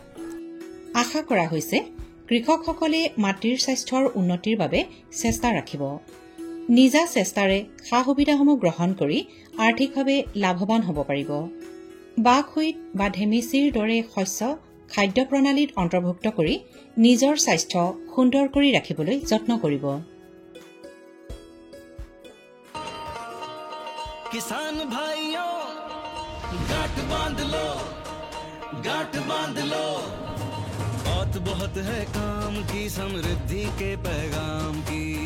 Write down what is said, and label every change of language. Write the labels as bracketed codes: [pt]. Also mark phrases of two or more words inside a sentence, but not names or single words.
[as] আশা কৰা হৈছে কৃষকসকলে মাটিৰ স্বাস্থ্যৰ উন্নতিৰ বাবে চেষ্টা ৰাখিব। নিজা চেষ্টাৰে সা সুবিধাসমূহ গ্ৰহণ কৰি আৰ্থিকভাৱে লাভৱান হ'ব পাৰিব। বাকহুইট বা ধেমেচিৰ দৰে শস্য খাদ্য প্ৰণালীত অন্তৰ্ভুক্ত কৰি নিজৰ স্বাস্থ্য সুন্দৰ কৰি ৰাখিবলৈ যত্ন কৰিব। [hi] किसान भाइयों गांठ बांध लो, गांठ बांध लो, बहुत बहुत है काम की समृद्धि के पैगाम की।